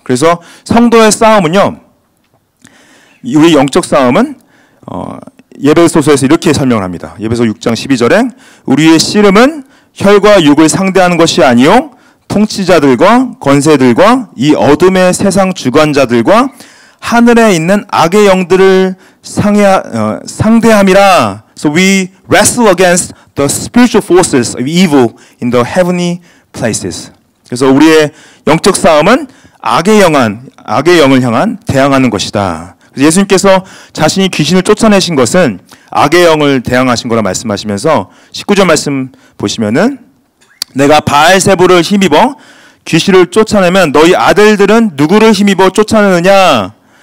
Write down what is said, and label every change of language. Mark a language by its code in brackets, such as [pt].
[ko] 그래서 성도의 싸움은요, 우리 영적 싸움은 예배소서에서 이렇게 설명을 합니다. 예배소 6장 12절에 우리의 씨름은 혈과 육을 상대하는 것이 아니요 통치자들과 권세들과 이 어둠의 세상 주관자들과 하늘에 있는 악의 영들을 상대함이라. [en] So we wrestle against the spiritual forces of evil in the heavenly places. [ko] 그래서 우리의 영적 싸움은 악의 영을 향한 대항하는 것이다. 예수님께서 자신이 귀신을 쫓아내신 것은 악의 영을 대항하신 거라 말씀하시면서 19절 말씀 보시면은 내가 바알세불을 힘입어 귀신을 쫓아내면 너희 아들들은 누구를 힘입어 쫓아내느냐?